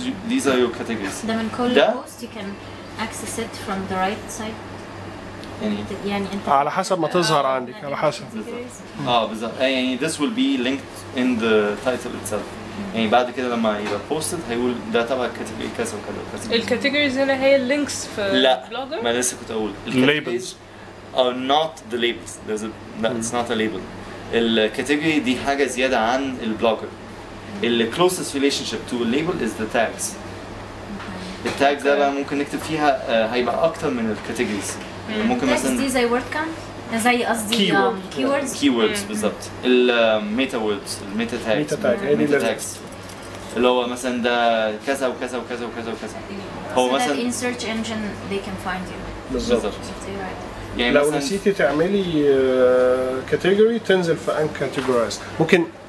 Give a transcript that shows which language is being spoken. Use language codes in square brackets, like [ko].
[en] these are your categories. [ar] ده من كل [en] post you can access it from the right side. [ar] يعني انت على حسب ما تظهر عندك، على حسب. بالظبط. [en] يعني this will be linked in the title itself. [ar] يعني بعد كده لما يبقى posted هيقول ده تبع الكاتيجوري كذا وكذا وكذا. الكاتيجوريز هنا هي اللينكس في لا ما لسه كنت اقول [en] labels are not the labels. It's not a label. [ar] الكاتيجوري دي حاجه زياده عن البلوجر. [en] ال closest relationship to a label is the tags. [ar] التاجز ده بقى ممكن نكتب فيها هيبقى اكتر من الكاتيجوريز. ممكن مثلا دي زي word count. زي قصدي keywords بالظبط. الميتا ووردز، الميتا تاجز اللي هو مثلا ده كذا وكذا وكذا وكذا وكذا. هو مثلا [en] in search engine they can find you. [ar] بالظبط. يعني لو نسيتي تعملي كاتيجوري تنزل في ان كاتيجورايز. ممكن